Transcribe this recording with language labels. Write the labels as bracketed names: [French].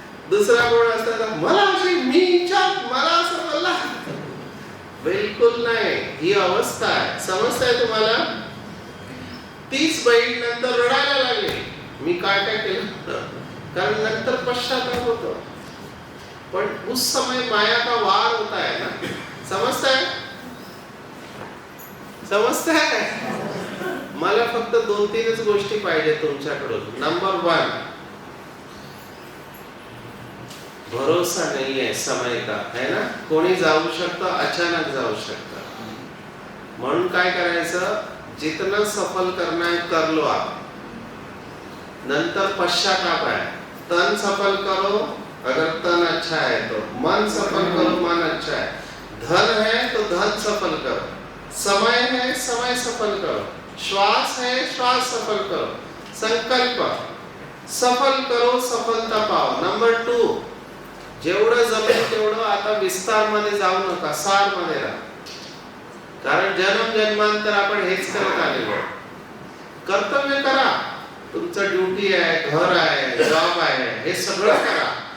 [Marathi] दुसरा कोण असता, मला अशी मी मला असं बोलला, बिलकुल नाही. ही अवस्था आहे, समजताय तुम्हाला. तीच बहीण नंतर रडायला लागली, मी काय काय केलं, कारण नंतर पश्चाताप होतो. [Hindi] पण उस समय माया का वार होता है ना. [Marathi] समजताय समजताय. मला फक्त 2-3च गोष्टी पाहिजे तुमच्याकडून. [Hindi] नंबर 1, भरोसा नहीं है समय का, है ना. [Marathi] कोणी जाऊ शकतं, अचानक जाऊ शकतं. म्हणून काय करायचं, [Hindi] जितना सफल करना है कर लो आप. [Marathi] नंतर पश्चाताप है. [Hindi] तन सफल करो अगर तन अच्छा है तो, मन सफल करो मन अच्छा है, धन है तो धन सफल करो, समय है समय सफल करो, श्वास है श्वास सफल करो, संकल्प सफल करो, सफलता पाओ. [Marathi] नंबर 2, जेवढं जमेल तेवढं आता विस्तार मध्ये जाऊ नका, सार मध्ये राहा. कारण जन्म जन्मांतर आपण हेच करत आलेलो. कर्तव्य करा, तुमचं ड्युटी आहे, घर आहे, जॉब आहे, हे सगळं करा.